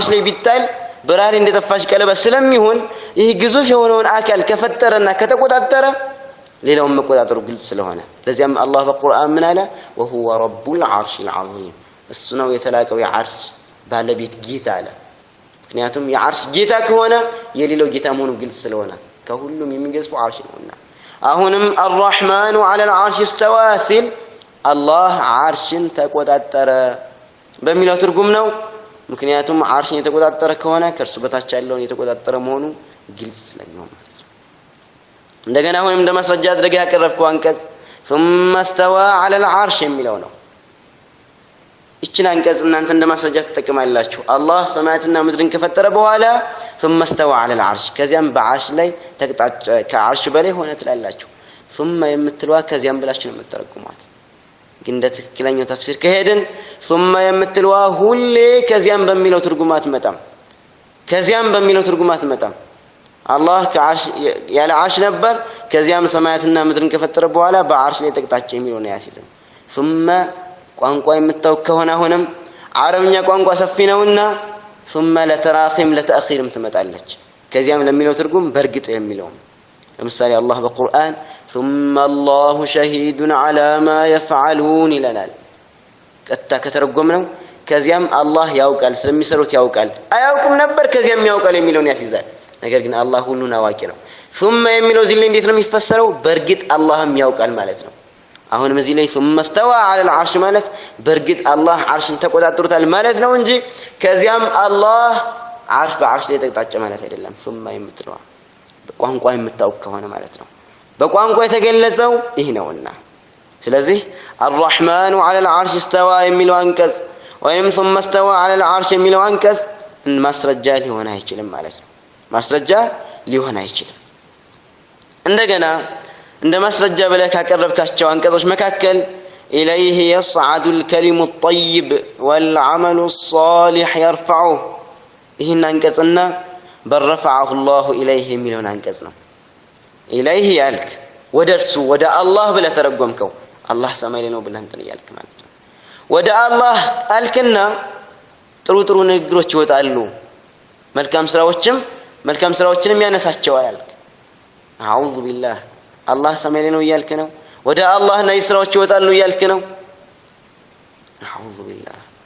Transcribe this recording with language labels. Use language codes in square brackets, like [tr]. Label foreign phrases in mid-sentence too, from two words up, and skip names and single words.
[am] ላይ ቢጣል በራህ ላይ እንደጠፋሽ ቀለበት ስለሚሆን ይህ ግዙፍ የሆነውን አካል ከፈጠረና ከተቆጣጠረ ሌላውን መቆጣጠሩ ግልጽ ስለሆነ ለዚያም አላህ በቁርአን ምን አለ [ar] وهو رب العرش العظيم [am] እሱ ነው የተላቀው የዓርሽ ባለቤት ጌታ አለ ምክንያቱም የዓርሽ ጌታ ከሆነ የሌላው ጌታ መሆኑ ግልጽ ስለሆነ ከሁሉም የሚገዝፈው ዓርሽ ነውና አሁንም [ar] الرحمن على العرش استوى [am] ሲል አላህ ዓርሽን ተቆጣጠረ በሚለው ትርጉም ነው ምክንያቱም ዓርሽን የተቆጣጠረ ከሆነ ከርሱ በታች ያለውን የተቆጣጠረ መሆኑ ግልጽ ስለሚሆን ማለት ነው እንደገና አሁንም እንደ ማስረጃ አድርገህ ያቀረብከው አንቀጽ [ar] ثم استوى على العرش [am] የሚለው ነው እቺን አንቀጽ እናንተ እንደ ማስረጃ ተጠቅማላችሁ አላህ ሰማያትና ምድርን ከፈጠረ በኋላ [ar] ثم استوى على العرش [am] ከዚያም በዓርሽ ላይ ተቀጣጨ ከዓርሽ በላይ ሆነ ትላላችሁ ثم የምትለዋ ከዚያም ብላችሁ ነው የምትተረጉሟት ግን እንደ ትክክለኛው ተፍሲር ከሄድን ثم የምትለዋ ሁሌ ከዚያም በሚለው ትርጉማት መጣም አላህ ከዓርሽ ያለ ዓርሽ ነበር ከዚያም ሰማያትና ምድርን ከፈጠረ በኋላ በዓርሽ ላይ ተቀጣጨ የሚለው ነው ያሲልን ثم ቋንቋ የምታውቅ ከሆነ አሁንም አረብኛ ቋንቋ ሰፊ ነውና ثم ለተራኺም ለተአኺርም ትመጣለች ከዚያም ለሚለው ትርጉም በርግጥ የሚለው ለምሳሌ አላህ በቁርአን [ar] ثم الله شهيد على ما يفعلون [am] ይለናል ቀጥታ ከተረጎምነው ከዚያም አላህ ያውቃል ስለሚሰሩት ያውቃል አያውቅም ነበር ከዚያም ያውቃል የሚለውን ያስይዛል ነገር ግን አላህ ሁሉን አዋቂ ነው ثم የሚለው እዚህ ላይ እንዴት ነው የሚፈሰረው በርግጥ አላህም ያውቃል ማለት ነው አሁን እዚህ ላይ [ar] ثم استوى على العرش [am] ማለት በርግጥ አላህ ዓርሽን ተቆጣጥሮታል ማለት ነው እንጂ ከዚያም አላህ ዓርሽ በዓርሽ ላይ ተቀጣጨ ማለት አይደለም ثم የምትለው በቋንቋ የምታውቅ ከሆነ ማለት ነው በቋንቋ የተገለጸው ይህ ነውና ስለዚህ [ar] الرحمن على العرش استوى [am] የሚለው አንቀጽ ወይም [ar] ثم استوى على [am] العرش የሚለው አንቀጽ ማስረጃ ሊሆን አይችልም ማለት ነው ማስረጃ ሊሆን አይችልም እንደገና እንደ ማስረጃ ብለህ ካቀረብካቸው አንቀጾች መካከል إليه [ar] يصعد الكلم الطيب والعمل الصالح يرفعه [am] ይህን አንቀጽና [ar] برفعه الله إليه [am] የሚለውን አንቀጽ ነው إليه ያልክ ወደሱ ወደ አላህ ብለህ ተረጎምከው አላህ ሰማይ ላይ ነው ብለህ እንትን ያልክ ማለት ነው ወደ አላህ አልክና ጥሩ ንግግሮች ይወጣሉ መልካም ስራዎችንም ያነሳቸዋል አልክ [ar] أعوذ بالله [am] አላህ ሰማይ ላይ ነው ያልክ ነው ወደ አላህ ነው ስራዎች ይወጣሉ ያልክ ነው [ar] أعوذ بالله